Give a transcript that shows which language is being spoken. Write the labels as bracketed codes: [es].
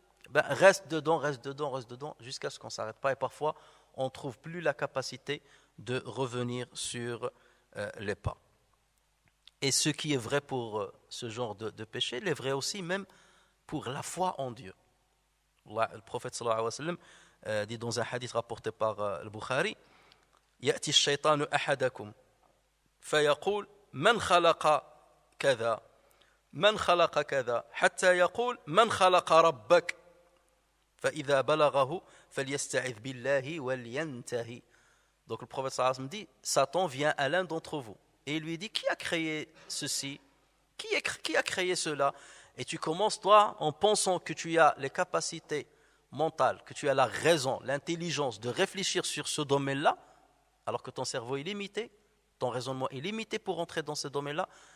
[fr] ben, reste dedans, jusqu'à ce qu'on ne s'arrête pas. Et parfois, on ne trouve plus la capacité de revenir sur les pas. Et ce qui est vrai pour ce genre de péché, il est vrai aussi même pour la foi en Dieu. Le prophète sallallahu alayhi wa sallam dit dans un hadith rapporté par le Bukhari, [ar] يأتي الشيطان أحدكم فيقول من خلق كذا من خلق كذا حتى يقول من خلق ربك فإذا بلغه فليستعذ بالله ولينتهي. [fr] Donc le prophète sallallahu alayhi wa sallam dit, Satan vient à l'un d'entre vous et il lui dit, qui a créé ceci, qui a créé cela? Et tu commences toi en pensant que tu as les capacités mentales, que tu as la raison, l'intelligence de réfléchir sur ce domaine-là, alors que ton cerveau est limité, ton raisonnement est limité pour entrer dans ce domaine-là.